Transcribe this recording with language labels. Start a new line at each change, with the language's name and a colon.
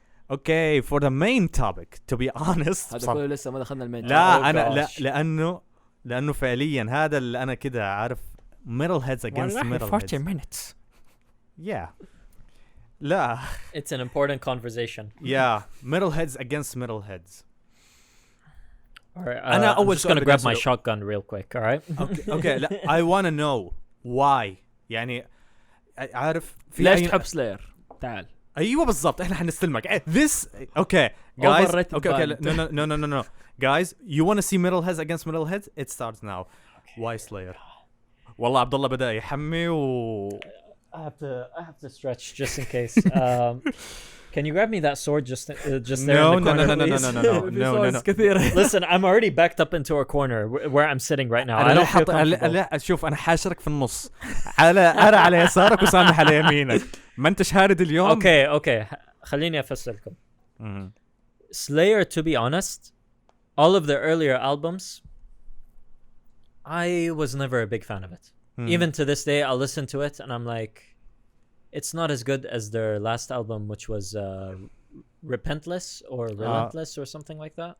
English: Okay, for the main topic, to be honest.
Arabic: هذا كله لسه ما دخلنا المين. لا أنا لأنه فعليا هذا اللي أنا كده عارف
English: metalheads against metalheads. 40 minutes. Yeah. لا. It's an important conversation. Yeah, metalheads against metalheads. All right. I'm just gonna grab my shotgun real quick. All right. Okay. I want to know why. يعني
Arabic: عارف في ليش تحب سلاير؟ تعال. أيوة بالضبط إحنا حنستلمك.
English: This okay guys. Okay. No. Guys, you want to see metalheads against metalheads? It starts now. Why Slayer?
Arabic: والله عبد الله بدأ يحمي و.
English: I have to stretch just in case. Can you grab me that sword just there in the corner, No. Listen, I'm already backed up into a corner where I'm sitting right now. I don't feel comfortable.
Arabic: لا شوف أنا حاشرك في النص. أنا على يسارك وسامح على يمينك. ما أنت شارد اليوم. Okay. خليني أفسركم.
English: Slayer, to be honest, all of their earlier albums, I was never a big fan of it. Even to this day, I'll listen to it and I'm like, it's not as good as their last album, which was Relentless or something like that.